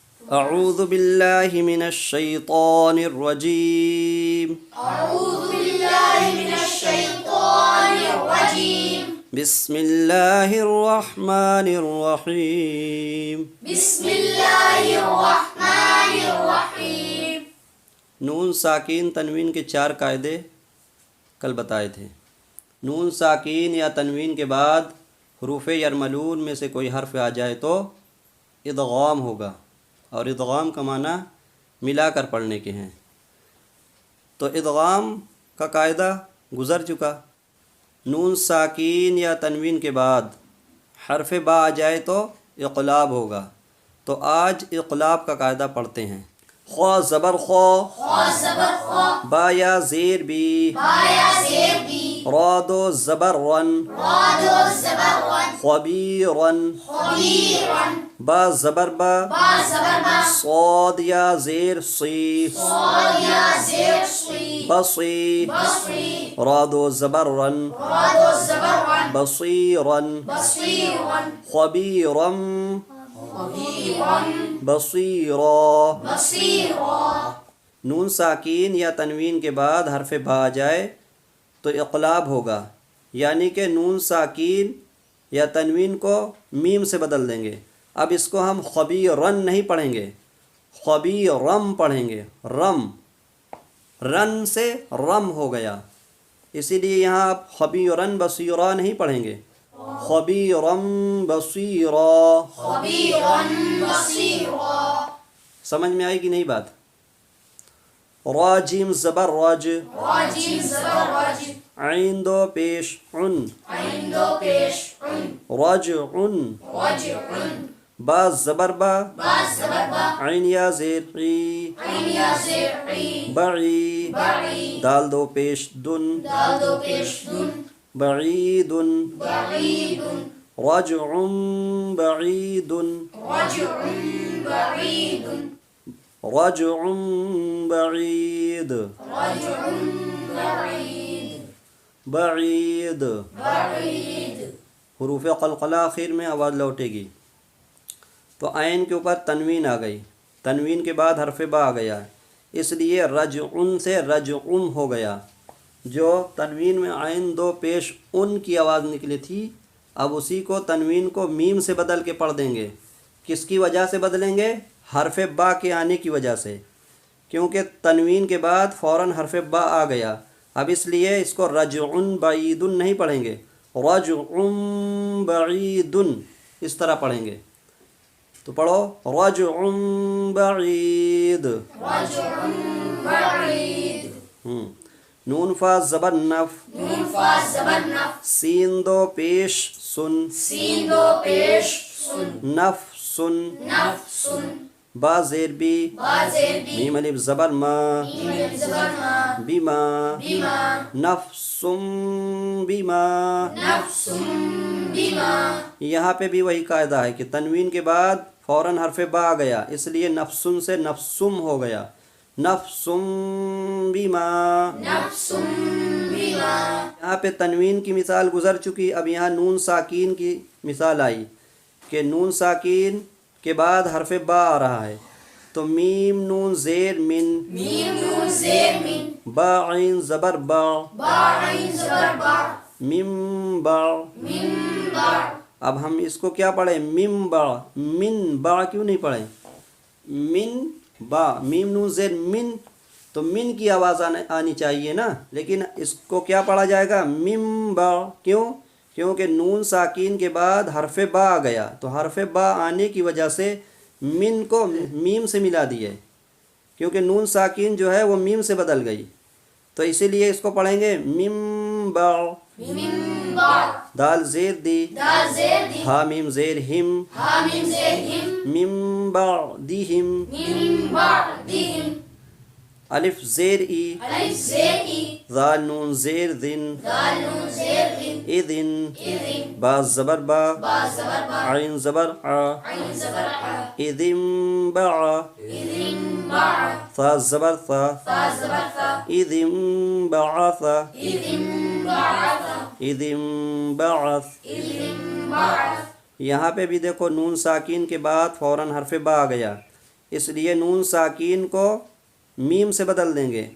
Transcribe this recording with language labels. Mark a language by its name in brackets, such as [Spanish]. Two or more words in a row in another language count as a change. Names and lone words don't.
[Arabic] اعوذ باللہ من الشیطان الرجیم أعوذ بالله من الشيطان الرجيم. بسم اللہ الرحمن الرحیم بسم الله الرحمن الرحيم. [Urdu] نون ساکین تنوین کے 4 قاعدے کل بتائے تھے۔ نون ساکین یا تنوین کے بعد حروف یرملون میں سے کوئی حرف آ جائے تو ادغام ہوگا، اور ادغام کا معنی ملا کر پڑھنے کے ہیں۔ تو ادغام کا قاعدہ گزر چکا۔ نون ساکین یا تنوین کے بعد حرف با آ جائے تو اقلاب ہوگا۔ تو آج اقلاب کا قاعدہ پڑھتے ہیں۔ خوا زبر خوا، خا زبر خا، با یا زیر بی، با یا زیر بی، را دو زبر رن، را دو زبر ون، خبیرن، خبیرن، با زبر با، با زبر با، صاد یا زیر سی، صاد یا زیر صی، بصی، بصری، را دو زبر رن، را دو زبر ون، بصیرن، بصیرن، خبیرن، خبیرن، بصیرا۔ بصیرا. نون ساکین یا تنوین کے بعد حرف با آ جائے تو اقلاب ہوگا، یعنی کہ نون ساکین یا تنوین کو میم سے بدل دیں گے۔ اب اس کو ہم خبیرن نہیں پڑھیں گے، خبیرم پڑھیں گے۔ رم، رن سے رم ہو گیا، اسی لیے یہاں آپ [Arabic] خبیرن بصیرا [Urdu] نہیں پڑھیں گے، [Arabic] خبیرم بصیرا۔ خبیرن بصیرا. [Urdu] سمجھ میں آئی کہ نہیں بات؟ راجیم زبر راج، راجیم زبر راج، عین دو پیش عن، عین دو پیش عن، رجعن، رجعن، با زبر با، با زبر با، عین یا زیر عی، عین یا زیر عی، بعی، بعی، دال دو پیش دن، دال دو پیش دن، بعید، بعید، [Arabic] رجع بعید، رجع بعید، رجع بعید، رجع بعید، [Urdu] بعید۔ بعید. حروف قلقلہ آخر میں آواز لوٹے گی۔ تو عین کے اوپر تنوین آ گئی، تنوین کے بعد حرف با آ گیا، اس لیے رجعن سے رجعم ہو گیا۔ جو تنوین میں عین دو پیش ان کی آواز نکلی تھی، اب اسی کو تنوین کو میم سے بدل کے پڑھ دیں گے۔ کس کی وجہ سے بدلیں گے؟ حرف با کے آنے کی وجہ سے، کیونکہ تنوین کے بعد فوراً حرف با آ گیا۔ اب اس لیے اس کو [Arabic] رجعن بعیدن [Urdu] نہیں پڑھیں گے، [Arabic] رجعن بعیدن [Urdu] اس طرح پڑھیں گے۔ تو پڑھو [Arabic] رجعن بعید۔ رجع بعید. [Urdu] نون فا زبر نف، نون فا زبر نف، سین دو پیش سن، سین دو پیش سن، نف سن، نف سن، با زیر بی، با زیر بی، میم الف زبر ما، میم الف زبر ما، بیما، بیما، [Arabic] نفسم بیما۔ نفسم بیما. [Urdu] یہاں پہ بھی وہی قاعدہ ہے کہ تنوین کے بعد فوراً حرف با آ گیا، اس لیے نفسن سے نفسم ہو گیا، [Arabic] نفسم بیما۔ نفسم بیما. [Urdu] یہاں پہ تنوین کی مثال گزر چکی، اب یہاں نون ساکین کی مثال آئی کہ نون ساکین کے بعد حرف با آ رہا ہے، تو میم نون زیر من، میم نون زیر من، با عین زبر با، با عین زبر با، میم با۔ من با. اب ہم اس کو کیا پڑھیں؟ میم با، من با کیوں نہیں پڑھیں؟ من با، میم نون زیر من، تو من کی آواز آنی چاہیے نا، لیکن اس کو کیا پڑھا جائے گا؟ میم با۔ کیوں؟ کیونکہ نون ساکین کے بعد حرف با آ گیا، تو حرف با آنے کی وجہ سے من کو میم سے ملا دیے، کیونکہ نون ساکین جو ہے وہ میم سے بدل گئی، تو اسی لیے اس کو پڑھیں گے میم با۔ من با. دال زیر دی، دال زیر دی، ہا میم زیر ہم، ہا میم زیر ہم، میم بعدہم، من بعدہم، الف زیر ای، الف زیر ای، ذال نون زیر ذن، دال نون زیر دن، اذن، اذن، با زبر با، با زبر با، عین زبر ع، عین زبر ع، [Arabic] اذن بع، اذن باع، [Urdu] ثا زبر ثا، فا زبر فا، [Arabic] اذن بعث، اذن بعث، اذن بعث۔ اذن بعث. [Urdu] یہاں پہ بھی دیکھو نون ساکین کے بعد فوراً حرف با آ گیا، اس لیے نون ساکین کو میم سے بدل دیں گے.